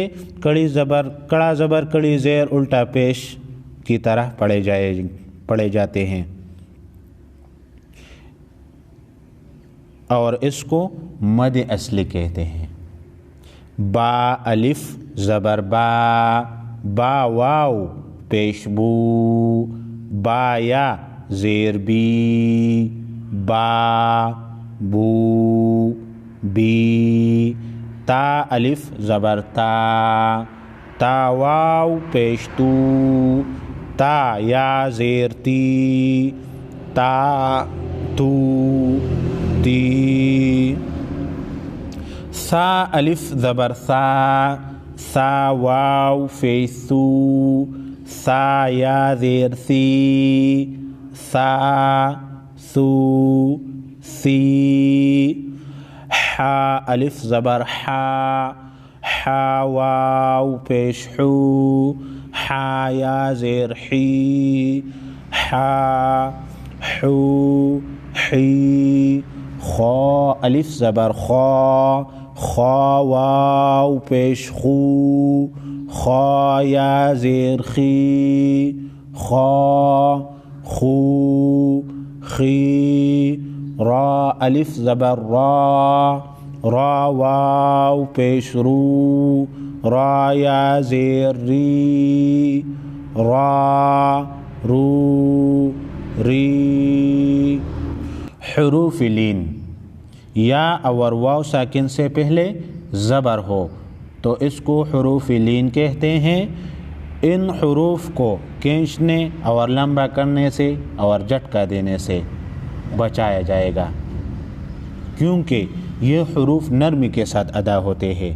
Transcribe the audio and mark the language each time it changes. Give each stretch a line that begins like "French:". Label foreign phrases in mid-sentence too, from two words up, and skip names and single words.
Urdu: کڑا زبر کڑی زیر الٹا پیش کی طرح پڑھے جائے. پڑھے جاتے ہیں، اور اس کو مد اصلی کہتے ہیں۔ با الف زبر با، با واو پیش بو، با یا زیر بی، با بو بی، تا الف زبر تا، تا واو پیش تو، تا یا زیر تی، تا تو تی، سا الف زبر سا، سا واو پیش سو، سا یا زیر سی، سا سو سی، حا الف زبر حا، حا واو پیش حو، حا یا زیر حی، حا حو حی، خا الف زبر خا، خا واو پیش خو، خا یا زیر خی، خا خو خی، را الف زبر را، را واو پیش رو، را یا زیر ری، را رو ری، حروف لین، یا اور واو ساکن سے پہلے زبر ہو تو اس کو حروف لین کہتے ہیں۔ ان حروف کو کھینچنے اور لمبا کرنے سے اور جھٹکا دینے سے بچایا جائے گا، کیونکہ یہ حروف نرمی کے ساتھ ادا ہوتے ہیں۔